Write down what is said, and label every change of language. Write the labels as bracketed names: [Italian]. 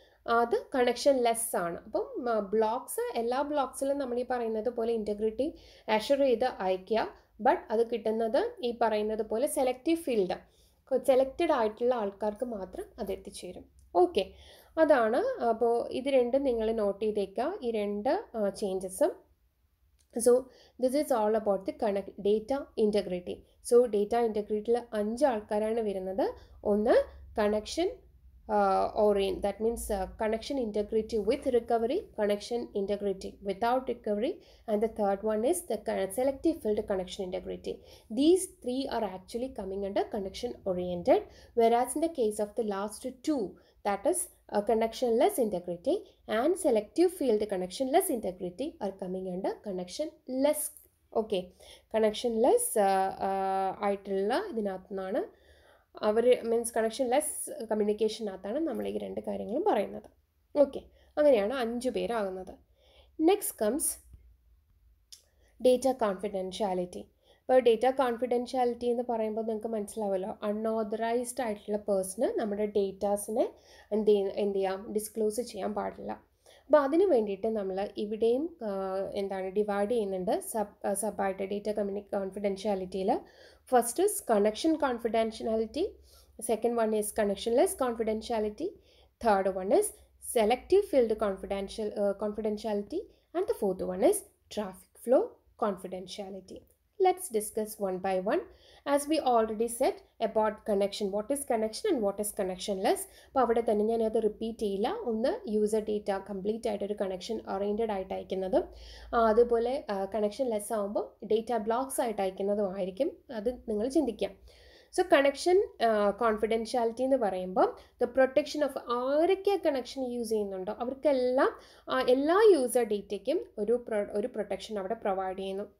[Malayalam] അത് connection less ആണ്. അപ്പം ബ്ലോക്സ്, എല്ലാ ബ്ലോക്സിലും നമ്മൾ ഈ പറയുന്നത് പോലെ ഇൻറ്റഗ്രിറ്റി അഷുർ ചെയ്ത് അയക്കുക. ബട്ട് അത് കിട്ടുന്നത് ഈ പറയുന്നത് പോലെ സെലക്റ്റീവ് ഫീൽഡ്, സെലക്റ്റഡ് ആയിട്ടുള്ള ആൾക്കാർക്ക് മാത്രം അത് എത്തിച്ചേരും. ഓക്കെ, അതാണ്. അപ്പോൾ ഇത് രണ്ടും നിങ്ങൾ നോട്ട് ചെയ്തേക്കുക, ഈ രണ്ട് ചേഞ്ചസും. [English] So this is all about the data integrity. [Malayalam] So data integrity ൽ 5 ആൾക്കാരാണ് വരുന്നത്. [English] ഒന്ന് connection orient, that means connection integrity with recovery, connection integrity without recovery, and the third one is the selective field connection integrity. These three are actually coming under connection oriented, whereas in the case of the last two, that is connectionless integrity and selective field connectionless integrity, are coming under connectionless. [Malayalam] Okay, connectionless ആയിട്ടുള്ള ഇതിനകത്തുനിന്നാണ് അവർ, means connectionless കമ്മ്യൂണിക്കേഷനകത്താണ് നമ്മൾ ഈ രണ്ട് കാര്യങ്ങളും പറയുന്നത്. Okay, അങ്ങനെയാണ് 5 പേരാകുന്നത്. [English] Next comes data confidentiality. [Malayalam] ഇപ്പോൾ data confidentiality എന്ന് പറയുമ്പോൾ നിങ്ങൾക്ക് മനസ്സിലാവുമല്ലോ, അൺഓതറൈസ്ഡ് ആയിട്ടുള്ള പേഴ്സണ് നമ്മുടെ ഡേറ്റാസിനെ എന്ത് ചെയ്യാം, ഡിസ്ക്ലോസ് ചെയ്യാൻ പാടില്ല. അപ്പോൾ അതിന് വേണ്ടിയിട്ട് നമ്മൾ ഇവിടെയും ഡിവൈഡ് ചെയ്യുന്നുണ്ട് സബായിട്ട് data കോൺഫിഡൻഷ്യാലിറ്റിയിൽ. [English] First is connection confidentiality, second one is connectionless confidentiality, third one is selective field confidentiality, and the fourth one is traffic flow confidentiality. Let's discuss one by one. As we already said about connection, what is connection and what is connectionless. [Malayalam] അപ്പോൾ അവിടെ തന്നെ ഞാനത് repeat ചെയ്യില്ല. ഒന്ന് user data complete ആയിട്ടൊരു connection oriented ആയിട്ട് അയക്കുന്നതും, അതുപോലെ connection less ആകുമ്പോൾ ഡേറ്റ ബ്ലോക്സ് ആയിട്ട് അയക്കുന്നതും ആയിരിക്കും. അത് നിങ്ങൾ ചിന്തിക്കാം. സോ കണക്ഷൻ കോൺഫിഡൻഷ്യാലിറ്റി എന്ന് പറയുമ്പോൾ ദ പ്രൊട്ടക്ഷൻ ഓഫ് ആരൊക്കെ കണക്ഷൻ യൂസ് ചെയ്യുന്നുണ്ടോ അവർക്കെല്ലാം എല്ലാ യൂസർ ഡേറ്റയ്ക്കും ഒരു പ്രൊട്ടക്ഷൻ അവിടെ പ്രൊവൈഡ് ചെയ്യുന്നു.